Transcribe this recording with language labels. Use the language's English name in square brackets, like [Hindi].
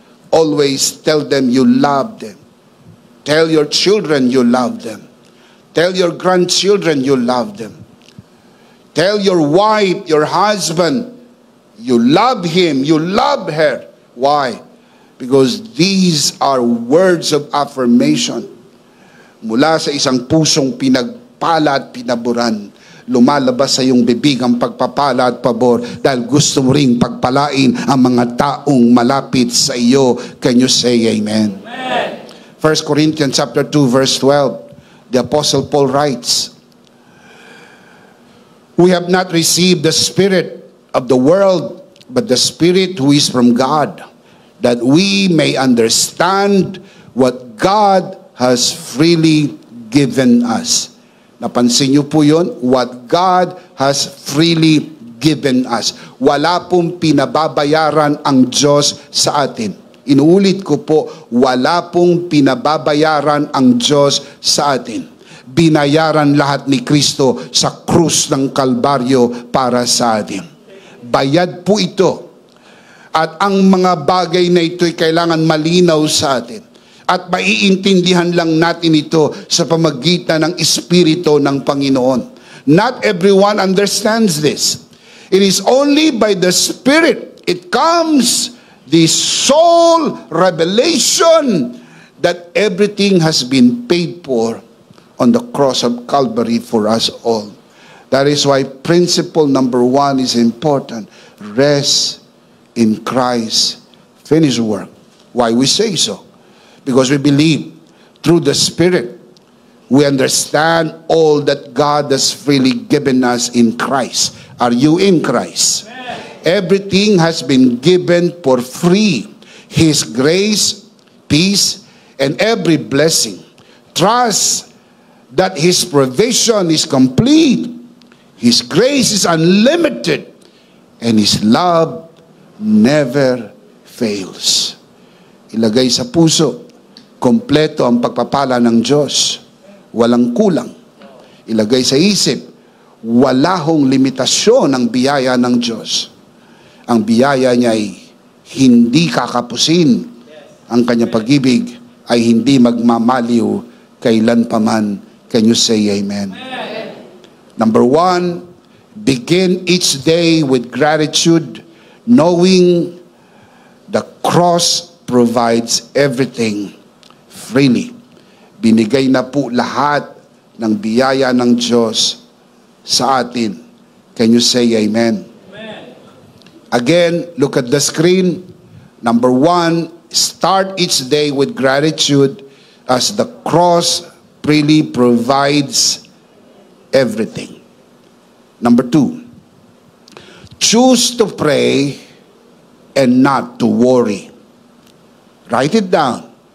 [English] Always tell them you love them. Tell your children you love them. Tell your grandchildren you love them. Tell your wife, your husband, you love him, you love her. Why? Because these are words of affirmation. [Filipino] Mula sa isang pusong pinagpala at pinaboran, lumalabas sa iyong bibig ang pagpapala at pabor dahil gusto mo ring pagpalain ang mga taong malapit sa iyo. [English] Can you say amen? Amen. 1 Corinthians chapter 2 verse 12, the Apostle Paul writes, we have not received the spirit of the world, but the Spirit who is from God, that we may understand what God has freely given us. [Filipino] Napansin niyo po yun? [English] What God has freely given us. [Filipino] Wala pong pinababayaran ang Diyos sa atin. Inuulit ko po, wala pong pinababayaran ang Diyos sa atin. Binayaran lahat ni Kristo sa krus ng Kalbaryo para sa atin. Bayad po ito. At ang mga bagay na ito'y kailangan malinaw sa atin. At maiintindihan lang natin ito sa pamagitan ng Espiritu ng Panginoon. [English] Not everyone understands this. It is only by the Spirit. It comes the soul revelation that everything has been paid for on the cross of Calvary for us all. That is why principle number 1 is important. Rest in Christ's finished work. Why we say so? Because we believe through the Spirit, we understand all that God has freely given us in Christ. Are you in Christ? Amen. Everything has been given for free. His grace, peace, and every blessing. Trust that His provision is complete. His grace is unlimited. And His love never fails. [Filipino] Ilagay sa puso, kompleto ang pagpapala ng Diyos. Walang kulang. Ilagay sa isip, wala hong limitasyon ang biyaya ng Diyos. Ang biyaya niya ay hindi kakapusin. Ang kanyang pag-ibig ay hindi magmamaliw kailanpaman. [English] Can you say amen? Amen. Number 1, begin each day with gratitude, knowing the cross provides everything freely. [Filipino] Binigay na po lahat ng biyaya ng Diyos sa atin. [English] Can you say amen? Amen. Again, look at the screen. Number 1, start each day with gratitude as the cross freely provides everything. Number 2, choose to pray and not to worry. Write it down.